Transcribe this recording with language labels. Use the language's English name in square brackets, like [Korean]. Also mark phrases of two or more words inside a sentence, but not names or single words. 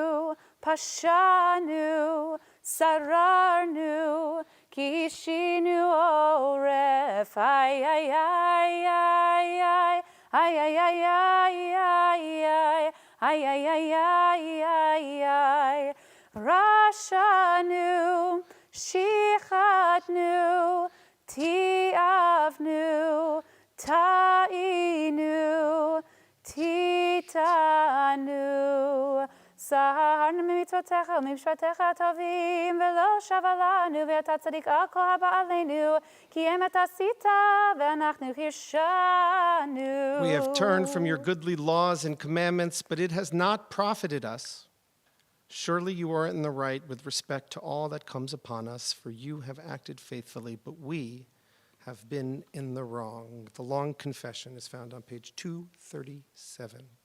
[Hebrew] פשענו צררנו קשינו עורף, ay, ay, ay, ay, ay, ay, ay, ay, ay, ay, ay, ay, ay, ay, ay, רשענו שחתנו, תיעבנו תעינו תעתענו, סהרנו ממצוותיך וממשפטיך הטובים, ולא שבה לנו, ואתה צדיק על כל הבא עלינו, כי אם אתה עשית, ואנחנו הרשענו. [English] We have turned from your goodly laws and commandments, but it has not profited us. Surely you are in the right with respect to all that comes upon us, for you have acted faithfully, but we have been in the wrong. The long confession is found on page 237.